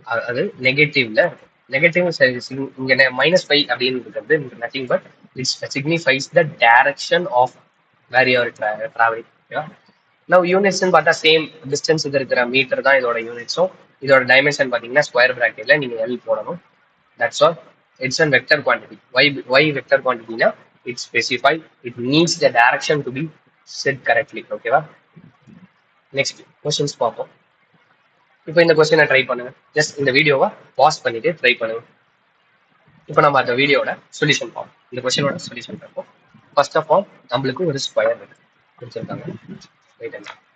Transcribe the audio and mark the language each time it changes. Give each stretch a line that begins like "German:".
Tamil: அது நெகட்டிவ்ல இருக்கும். நெகட்டிவ் இங்க -5 அப்படின்னு இருக்கிறது
English: Nothing but it's signifies the direction of where you are travelling. ஓகேவா?
Tamil: நான் யூனிட்ஸ்ன்னு பார்த்தா சேம் டிஸ்டன்ஸ் இருக்கிற மீட்டர் தான் இதோட யூனிட்ஸும். இதோட டைமென்ஷன் பார்த்தீங்கன்னா ஸ்கொயர் பிராக்கெட்ல நீங்க எல் போடணும்.
English: That's all. It's a vector quantity. Why vector quantity na? It's specified. It needs the direction to be set correctly. Okay va? Next questions பார்ப்போம்.
Tamil: இப்போ இந்த கொஸ்டினை ட்ரை பண்ணுங்க. ஜஸ்ட் இந்த வீடியோவை பாஸ் பண்ணிட்டு ட்ரை பண்ணுங்க. இப்போ நம்ம அந்த வீடியோட சொல்யூஷன் பார்ப்போம். இந்த கொஸ்டினோட சொல்யூஷன் பார்ப்போம். ஃபர்ஸ்ட் ஆஃப் ஆல் நம்மளுக்கு ஒரு ஸ்கொயர் இருக்கு கொடுத்துருக்காங்க.
English: Right hand.